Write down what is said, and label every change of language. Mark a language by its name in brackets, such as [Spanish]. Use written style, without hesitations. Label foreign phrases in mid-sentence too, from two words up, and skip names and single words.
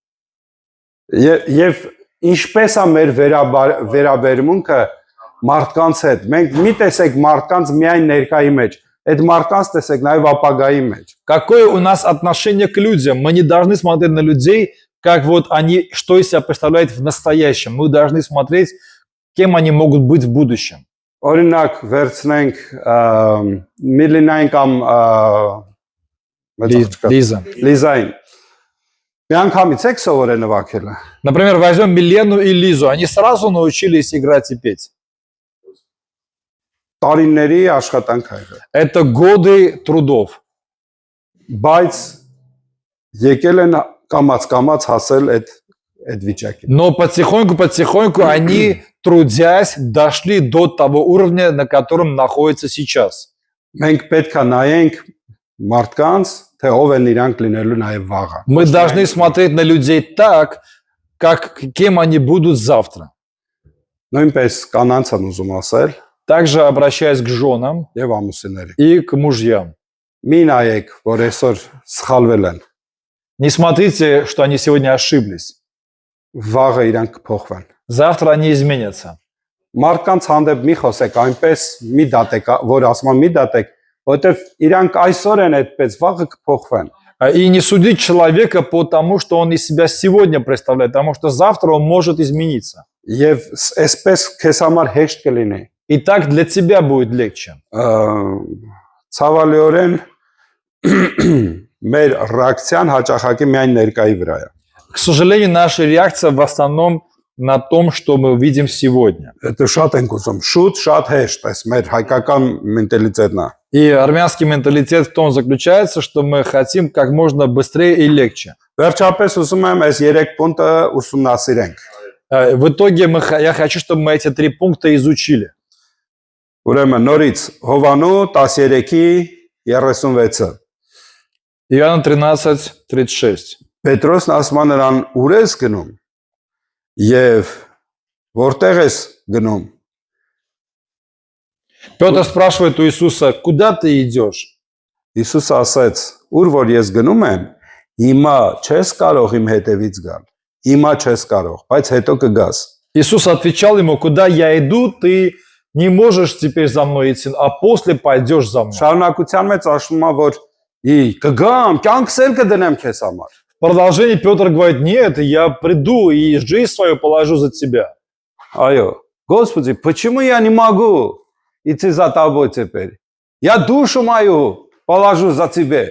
[Armenian] Եվ ինչպես է մեր վերաբերմունքը մարդկանց հետ։ Մենք մի տեսեք մարդկանց միայն ներկայի մեջ, այդ մարդկանց տեսեք նաև ապագայի մեջ։ [Russian] Какое у нас отношение к людям? Мы не должны смотреть на людей, как вот они, что из себя представляют в настоящем. Мы должны смотреть, кем они могут быть в будущем. [Armenian] Օրինակ վերցնենք Միլինային կամ Лиза. Լիզային։ Մի անգամից եք սովորել նվագելը։ [Russian] Например, возьмем Милену и Лизу. Они сразу научились играть и петь. [Armenian] Տարիների աշխատանք է եղել։ [Russian] Это годы трудов. [Armenian] Բայց եկել են կամած հասել այդ վիճակին։ [Russian] Но потихоньку они, трудясь, дошли до того уровня, на котором находятся сейчас. [Armenian] Մենք պետք է նայենք մարդկանց, թե ով են իրանք լինելու նաև վաղը։ [Russian] Мы должны смотреть на людей так, кем они будут завтра. [Armenian] Նույնպես կանանց են ուզում ասել [Russian] Также обращаясь к женам [Armenian] եւ ամուսինների։ [Russian] и к мужьям. [Armenian] Մի նայեք, որ այսօր սխալվել են։ [Russian] Не смотрите, что они сегодня ошиблись. [Armenian] Վաղը իրանք կփոխվեն։ [Russian] Завтра они изменятся. [Armenian] Մարդկանց հանդեպ մի խոսեք, այնպես մի դատեք, որ ասում եմ մի դատեք, որովհետեւ իրանք այսօր են այդպես, վաղը կփոխվեն։ [Russian] И не судить человека по тому, что он из себя сегодня представляет, потому что завтра он может измениться. [Armenian] Եվ այսպես քեզ համար հեշտ կլինի։ [Russian] И так для тебя будет легче. [Armenian] Ցավալիորեն մեր ռեակցիան հաճախակի միայն ներկայի վրա է։ [Russian] К сожалению, наша реакция в основном на том, что мы видим сегодня. [Armenian] Դա շատ ենք ուզում, շատ հեշտ, այս մեր հայկական մենտալիտետն է։ [Russian] И армянский менталитет в том заключается, что мы хотим как можно быстрее и легче. [Armenian] Վերջապես ուզում եմ այս 3 պունկտը ուսումնասիրենք։ [Russian] В итоге я хочу, чтобы мы эти 3 пункта изучили. [Armenian] Ուրեմն նորից Հովանու 13-ի 36-ը։ [Russian] Иоанна 13:36. [Armenian] Պետրոսն ասում է նրան ուր ես գնում եւ որտեղ ես գնում։ [Russian] Петр спрашивает у Иисуса: куда ты идешь? [Armenian] Հիսուսը ասաց. Ուր որ ես գնում եմ, հիմա չես կարող իմ հետևից գալ։ Հիմա չես կարող, բայց հետո կգաս։ [Russian] Иисус отвечал ему: куда я иду, ты не можешь теперь за мной идти, а после пойдешь за мной. [Armenian] Շարունակության մեջ ասում է որ կգամ, կյանքս էլ կդնեմ քեզ համար։ [Russian] В продолжении Петр говорит: нет, я приду и жизнь свою положу за тебя. Այո, Господи, почему я не могу идти за тобой теперь? Я душу мою положу за тебя.